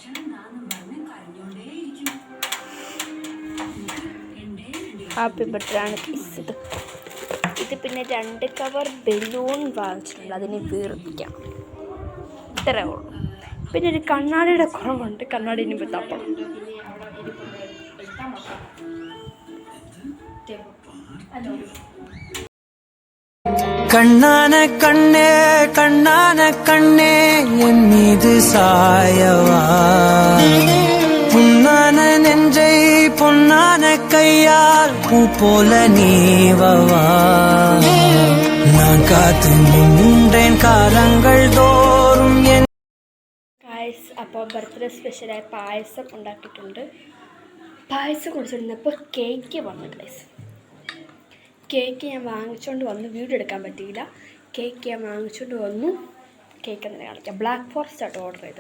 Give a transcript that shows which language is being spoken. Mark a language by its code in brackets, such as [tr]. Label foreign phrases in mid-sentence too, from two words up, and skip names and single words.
[en] happy birthday [ml] ആണ് ഗൈസ്. ഇത് പിന്നെ 2 കവർ ബലൂൺ വാങ്ങിച്ചിട്ടുണ്ട്, അതിനെ വീർപ്പിക്കാം. ഇത്രേ ഉള്ളൂ. പിന്നെ ഒരു കണ്ണാടിയുടെ കുറവുണ്ട്, കണ്ണാടി ഇനി തപ്പണം. [ta] கண்ணான கண்ணே கண்ணான கண்ணே என் மீது சாயவா, புண்ணான நெஞ்சை பொன்னான கையால் பூ போல நீவவா, நான் காத்து நின்றேன் காலங்கள் தோறும் என் [ml] അപ്പോൾ ബർത്ത്ഡേ സ്പെഷ്യലായ പായസം ഉണ്ടാക്കിയിട്ടുണ്ട്. പായസം കുടിച്ചിരുന്നപ്പോൾ കേക്ക് വന്നു ഗൈസ്. കേക്ക് ഞാൻ വാങ്ങിച്ചുകൊണ്ട് വന്നു, വീഡിയോ എടുക്കാൻ പറ്റിയില്ല. കേക്ക് ഞാൻ വാങ്ങിച്ചുകൊണ്ട് വന്നു. കേക്ക് എന്തിനാ കാണിക്കാം. [en] black forest [ml] ആട്ടോ ഓർഡർ ചെയ്തത്.